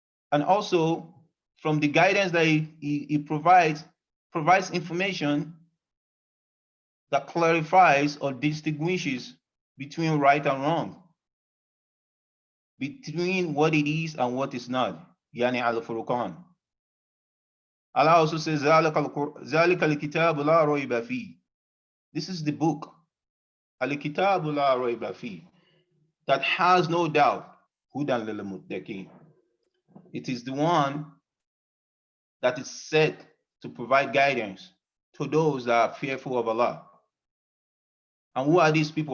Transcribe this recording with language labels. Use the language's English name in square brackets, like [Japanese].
[English] And also from the guidance that he provides information that clarifies or distinguishes between right and wrong. between what it is and what is not. [Arabic] Yani al-Furqan. [English] Allah also says, [Arabic] ذَلِكَ الْكِتَابُ لَا رَيْبَ فِيهِ. [English] This is the book, al-Kitabu [Arabic] لَا رَيْبَ فِيهِ, [English] that has no doubt. [Arabic] هُدًى لِلْمُتَّقِينَ. [English] It is the one that is set to provide guidance to those that are fearful of Allah. And who are these people?